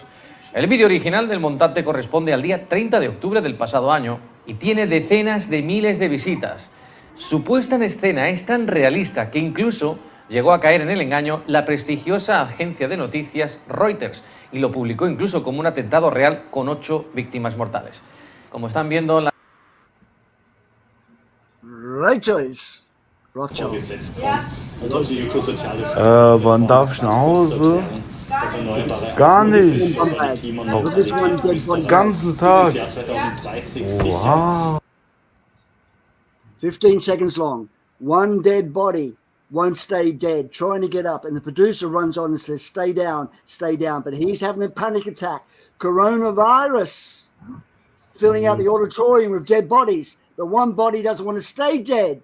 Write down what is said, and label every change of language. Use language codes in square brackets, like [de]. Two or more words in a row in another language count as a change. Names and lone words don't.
[es] El vídeo original del montante corresponde al día 30 de octubre del pasado año y tiene decenas de miles de visitas. Su puesta en escena es tan realista que incluso llegó a caer en el engaño la prestigiosa agencia de noticias Reuters y lo publicó incluso como un atentado real con 8 víctimas mortales. Como están viendo, la... Reuters. [de] Wann darf ich nach Hause? Gar nicht. Den ganzen Tag. [en] Wow. 15 seconds long. One dead body won't stay dead, trying to get up. And the producer runs on and says, stay down, stay down. But he's having a panic attack. Coronavirus. Filling out the auditorium with dead bodies. But one body doesn't want to stay dead.